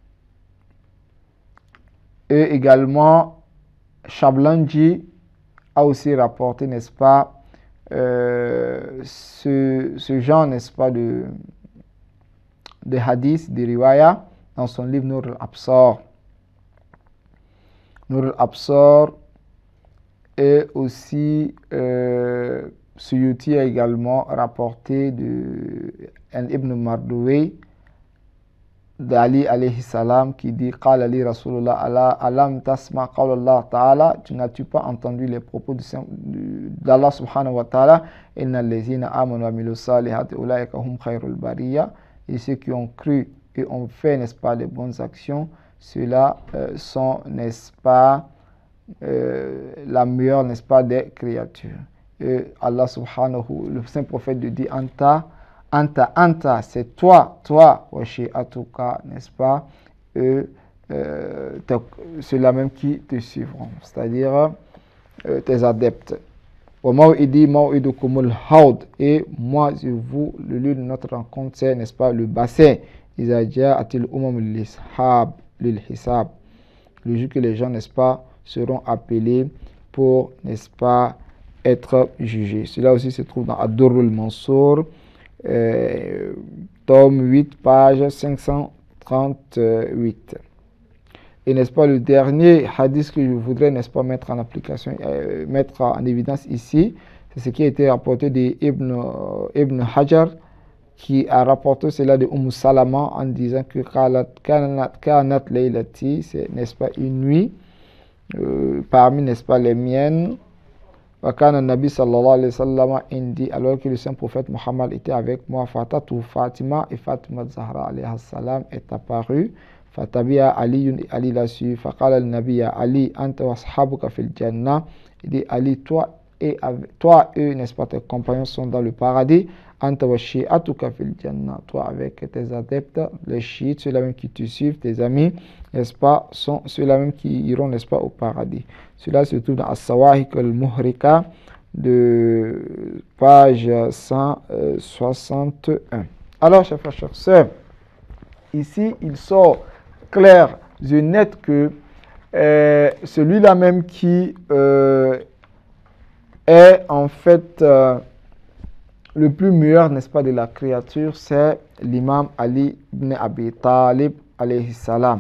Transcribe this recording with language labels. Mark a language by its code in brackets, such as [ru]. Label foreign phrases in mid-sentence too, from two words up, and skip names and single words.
[fr] Et également, Shablanji a aussi rapporté, n'est-ce pas, ce genre, n'est-ce pas, de hadith, de riwaya, dans son livre Nur al-Absar. Nur al-Absar, Et aussi, Suyuti a également rapporté de Ibn Mardoué d'Ali [ar] عليه السلام [fr] qui dit [ar] قال لي رسول الله ألم تسمع قول الله تعالى, [fr] tu n'as-tu pas entendu les propos d'Allah [ar] سبحانه وتعالى إن الذين آمنوا وعملوا الصالحات أولئك هم خير البرية, [fr] et ceux qui ont cru et ont fait, n'est-ce pas, les bonnes actions, ceux-là sont, n'est-ce pas, la meilleure, n'est-ce pas, des créatures. Et Allah subhanahu, le saint prophète lui dit Anta, c'est toi, [ar] وشيعتك, [fr] n'est-ce pas, ceux-là même qui te suivront, c'est-à-dire tes adeptes. [ar] وموعدي موعدكم الحوض, [fr] et moi, je vous, le lieu de notre rencontre, c'est, n'est-ce pas, le bassin. [ar] إذا جاءت الأمم للحساب, [fr] le jour que les gens, n'est-ce pas, seront appelés pour, n'est-ce pas, être jugés. Cela aussi se trouve dans Ad-Durrul Mansour, tome 8, page 538. Et n'est-ce pas, le dernier hadith que je voudrais, n'est-ce pas, mettre en application, mettre en évidence ici, c'est ce qui a été rapporté d'Ibn Hajar, qui a rapporté cela de Salama en disant que [ar] كانت ليلتي, [fr] c'est, n'est-ce pas, une nuit parmi, n'est-ce pas, les miennes. [ar] وكان النبي صلى الله عليه وسلم عندي, [fr] alors que le saint prophète Muhammad était avec moi, [ar] فأتت فاطمة, [fr] et Fatima Zahra [ar] عليه السلام [fr] est apparue. [ar] فتبعها علي, [fr] Ali l'a su. [ar] فقال النبي علي أنت وأصحابك في الجنة. [fr] Il dit Ali, toi et eux, n'est-ce pas, tes compagnons sont dans le paradis. [ar] أنت وشيعتك في الجنة. [fr] Toi avec tes adeptes, les chiites, ceux-là même qui te suivent, tes amis, n'est-ce pas, sont ceux-là même qui iront, n'est-ce pas, au paradis. Cela se trouve dans As-Sawahiq al-Muhrika de page 161. Alors, chers frères, chers sœurs, ici, il sort clair et net que celui-là même qui est en fait le plus meilleur, n'est-ce pas, de la créature, c'est l'imam Ali ibn Abi Talib [ar] عليه السلام.